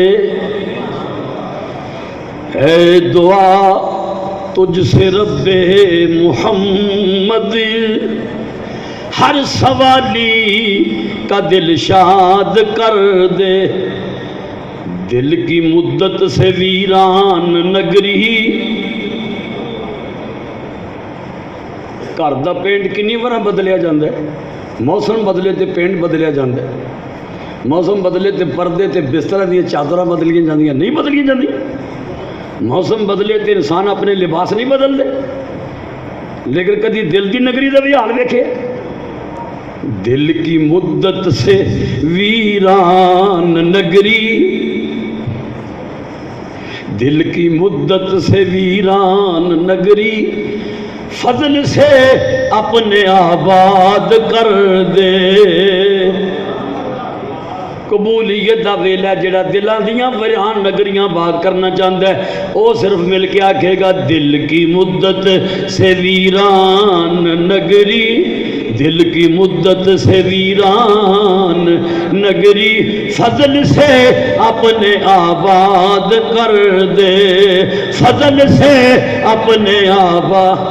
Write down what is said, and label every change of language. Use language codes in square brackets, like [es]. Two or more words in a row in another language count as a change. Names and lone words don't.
[ur] ہے دعا تجھ سے رب محمد، ہر سوالی کا دل شاد کر دے، دل کی مدت سے ویران نگری، [pa] گھر دا پینٹ کنی بار بدلیا جاندہ ہے، موسم بدلے تے پینٹ بدلیا جاندہ ہے، موسم بدلے تے پردے تے بستر دیا چادرہ بدلیاں جاندیاں نہیں بدلیاں جاندیاں، موسم بدلے تے انسان اپنے لباس نہیں بدل دے، لیکن کدی دل دی نگری دا بھی حال دیکھے، [ur] دل کی مدت سے ویران نگری، دل کی مدت سے ویران نگری، فضل سے اپنے آباد کر دے۔ [pa] قبولیت دا ویلا جڑا دلاں دیاں ویران نگریاں آباد کرنا چاہتا ہے، وہ صرف مل کے آکھے گا [ur] دل کی مدت سے ویران نگری، دل کی مدت سے ویران نگری، فضل سے اپنے آباد کر دے، فضل سے اپنے آباد۔